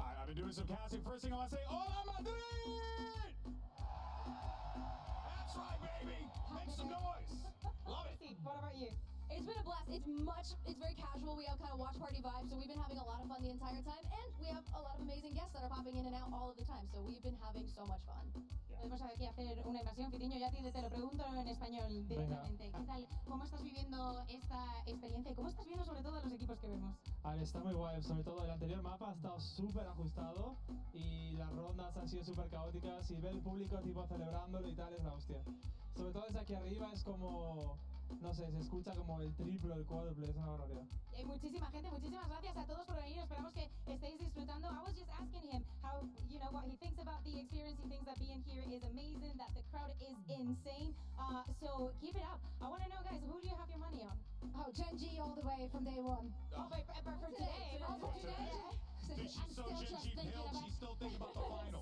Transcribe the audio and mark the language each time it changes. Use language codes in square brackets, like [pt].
[en] I've been doing some casting. First thing I want to say, hola Madrid! That's right, baby! Make some noise! Love it! What about you? It's been a blast. It's very casual. We have kind of watch party vibes, so we've been having a lot of fun the entire time, and we have a lot of amazing guests that are popping in and out all of the time. So we've been having so much fun. [es] Podemos aquí hacer una invasión, Fitiño, ya te lo pregunto en español directamente. ¿Qué tal? ¿Cómo estás viviendo esta experiencia y cómo estás viendo sobre todo los equipos que vemos? A ver, está muy guay, sobre todo el anterior mapa ha estado súper ajustado y las rondas han sido súper caóticas y ver el público tipo celebrándolo y tal es la hostia. Sobre todo desde aquí arriba es como, no sé, se escucha como el triple, el cuádruple, es una barbaridad. Y hay muchísima gente, muchísimas gracias a todos por venir, esperamos que estéis disfrutando. [en] I was just asking him how, what he thinks about the experience. He thinks that being here is amazing, that the crowd is insane. So keep it up. I want to know, guys, who do you have your money on? Oh, Gen G all the way from day one. Oh, but for today. For today. She's so Gen G pilled, she's still thinking about the final.